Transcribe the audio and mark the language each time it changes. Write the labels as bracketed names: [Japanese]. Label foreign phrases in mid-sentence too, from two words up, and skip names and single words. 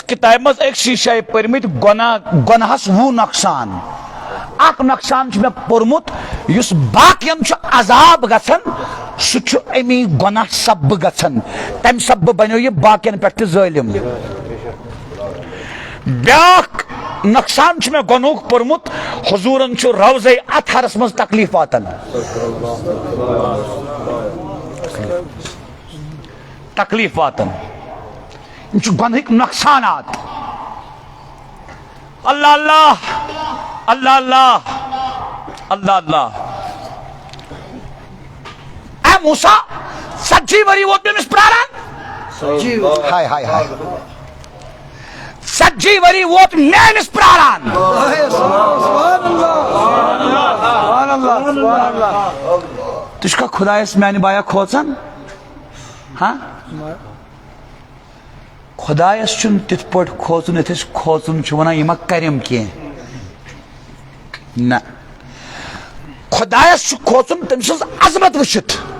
[Kashmiri] کتابہِ منٛز أکسٕے جایہِ پٔرمٕتۍ گۄناہس 20 نۄقصان اکھ نۄقصان چھُ مےٚ پوٚرمُت یُس باقین چھُ عذاب گژھان سُہ چھُ امی گۄناہ سببہٕ گژھان تمہِ سببہٕ بنیو یہِ باقین پٮ۪ٹھ تہِ ظٲلم بیاکھ نۄقصان چھُ مےٚ گۄنہُک پوٚرمُت حضوٗرن چھُ روضے اطہرس منٛز تکلیف واتان تکلیف واتان یہ چھُ گۄنہٕکۍ نۄقصانات اللہ اللہ اللہ اللہ اللہ اللہ اے موسیٰ 40 وری ووت مےٚ أمِس پراران ہائے ہائے ہائے 40 وری ووت مےٚ أمِس پراران تُہۍ چھُکھا خۄدایس میانہِ بایا کھوژان ہاں خدایس چھُنہٕ تِتھ پٲٹھۍ کھوژُن یتھ أسۍ کھوژُن چھِ ونان یہِ ما کریم کینٛہہ نہ خدایس چھُ کھوژُن تٔمۍ سٕنٛز عظمت وٕچھِتھ